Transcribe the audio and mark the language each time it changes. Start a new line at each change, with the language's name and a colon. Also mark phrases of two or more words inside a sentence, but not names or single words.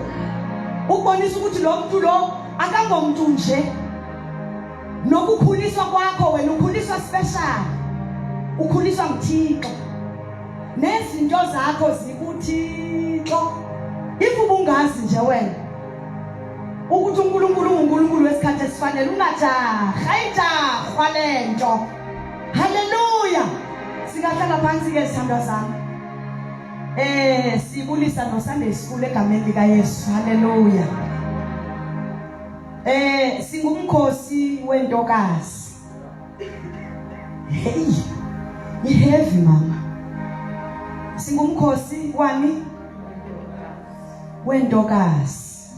Zulu: ukubonisa ukuthi lo muntu lo akangomuntu nje nokukhuliswa kwakho wena ukhuliswa special ukhuliswa nguThixo nezinto zakho zikuThixo ifubungazi nje wena ukuthi uNkulunkulu wesikhathi esifanele ungajaha lento haleluya singahlala phansi ke sithandwa zami sibulisa no
English: Sunday school
Zulu: egameni lika Yesu haleluya singumkhosi weentokazi hey iheavy mama singumkhosi wani weentokazi